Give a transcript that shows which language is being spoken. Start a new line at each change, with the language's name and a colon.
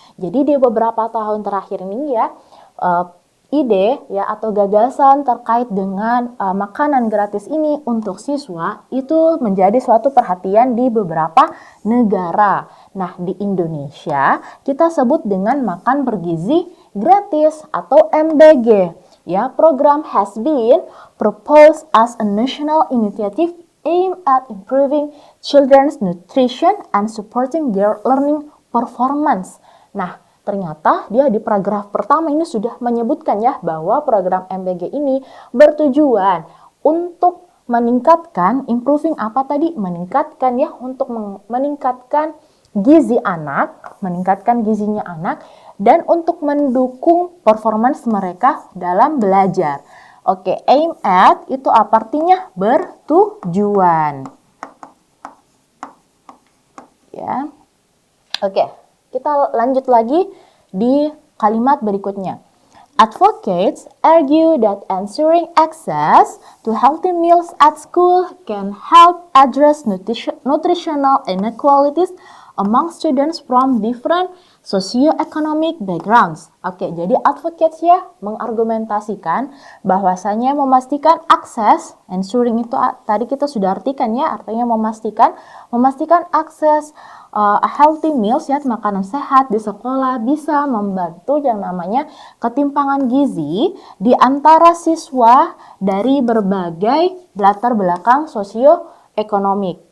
Indonesian: Jadi di beberapa tahun terakhir ini ya, ide ya atau gagasan terkait dengan makanan gratis ini untuk siswa itu menjadi suatu perhatian di beberapa negara. Nah, di Indonesia kita sebut dengan makan bergizi gratis atau MBG.
English: Ya, program has been proposed as a national initiative aimed at improving children's nutrition and supporting their learning performance.
Indonesian: Nah, ternyata dia di paragraf pertama ini sudah menyebutkan ya bahwa program MBG ini bertujuan untuk meningkatkan, improving apa tadi? Meningkatkan ya, untuk meningkatkan gizi anak, meningkatkan gizinya anak, dan untuk mendukung performance mereka dalam belajar. Oke, aim at itu apa artinya? Bertujuan. Ya. Oke, kita lanjut lagi di kalimat berikutnya.
English: Advocates argue that ensuring access to healthy meals at school can help address nutritional inequalities among students from different socioeconomic backgrounds.
Indonesian: Oke, jadi advocates ya mengargumentasikan bahwasanya memastikan akses, ensuring itu tadi kita sudah artikan ya, artinya memastikan akses
English: healthy meals
Indonesian: ya, makanan sehat di sekolah bisa membantu yang namanya ketimpangan gizi di antara siswa dari berbagai latar belakang sosioekonomik.